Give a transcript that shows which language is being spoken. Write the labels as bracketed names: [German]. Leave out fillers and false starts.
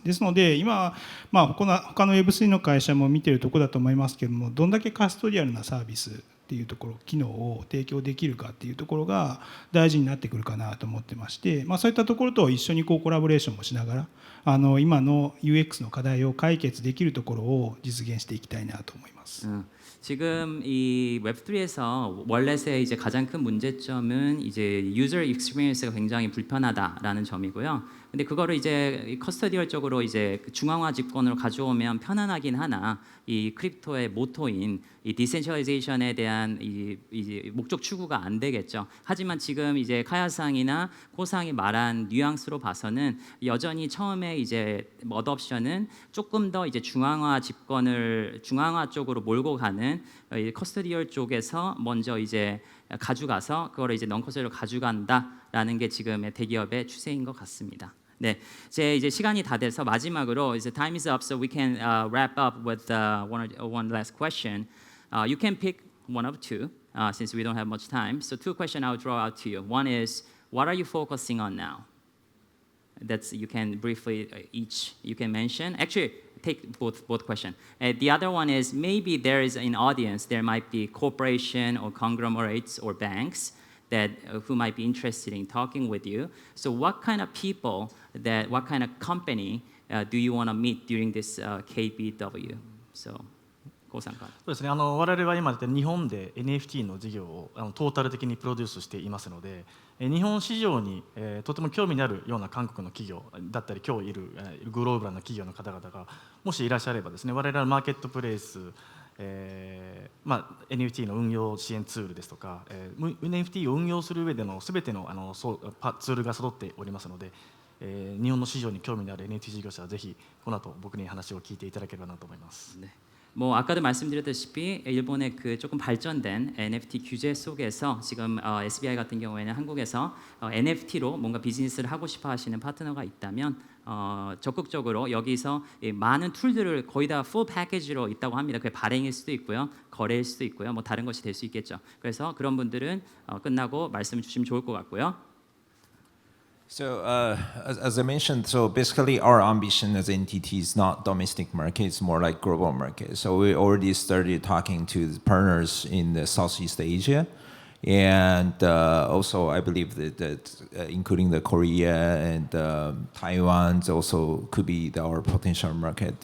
[Japanese] ですので今、他の Web3 の会社も見ているところだと思いますけれども、どんだけカストリアルなサービスっていうところ、機能を提供できるかっていうところが大事になってくるかなと思ってまして、そういったところと一緒にコラボレーションもしながら今の UX の課題を解決できるところを実現していきたいなと思います。 [Korean] 지금 이 웹3에서 월렛의 이제 가장 큰 문제점은 이제 유저 익스피리언스가 굉장히 불편하다라는 점이고요. 근데 그거를 이제 커스터디얼적으로 이제 중앙화 집권으로 가져오면 편안하긴 하나, 이 크립토의 모토인 이 디센트럴라이제이션에 대한 이 목적 추구가 안 되겠죠. 하지만 지금 이제 카야상이나 코상이 말한 뉘앙스로 봐서는 여전히 처음에 이제 어덥션은 조금 더 이제 중앙화 집권을 중앙화 쪽으로 몰고 가는 커스터디얼이라는 커스터디얼 쪽에서 먼저 이제 가져가서 그거를 이제 non-커스터디얼로 가져간다라는 게 지금의 대기업의 추세인 것 같습니다. 네, 이제 시간이 다 돼서 마지막으로 이제 [English] time is up, so we can wrap up with one last question. You can pick one of two since we don't have much time. So two questions I'll draw out to you. One is, what are you focusing on now? That's you can briefly each you can mention. Actually, take both questions. The other one is maybe there is an audience. There might be corporation or conglomerates or banks that who might be interested in talking with you. So what kind of people what kind of company do you want to meet during this KBW? So, [Japanese] コウさんから。そうですね、我々は今日本で NFT の事業をトータル的にプロデュースしていますので、日本市場にとても興味のあるような韓国の企業だったり今日いるグローバルな企業の方々がもしいらっしゃればですね、我々のマーケットプレイス、NFT の運用支援ツールですとか、NFT を運用する上での全てのツールが揃っておりますので、日本の市場に興味のある NFT 事業者はぜひこの後僕に話を聞いていただければなと思います。 [Korean] 네. 뭐 아까도 말씀드렸다시피 일본의 그 조금 발전된 NFT 규제 속에서 지금 SBI 같은 경우에는 한국에서 NFT로 뭔가 비즈니스를 하고 싶어 하시는 파트너가 있다면 적극적으로 여기서 많은 툴들을 거의 다 풀 패키지로 있다고 합니다. 그게 발행일 수도 있고요, 거래일 수도 있고요, 뭐 다른 것이 될 수 있겠죠. 그래서 그런 분들은 끝나고 말씀을 주시면 좋을 것 같고요. [English] So as I mentioned, so basically our ambition as NTT is not domestic market, it's more like global market. So we already started talking to the partners in the Southeast Asia, and also I believe that including the Korea and Taiwan also could be our potential market.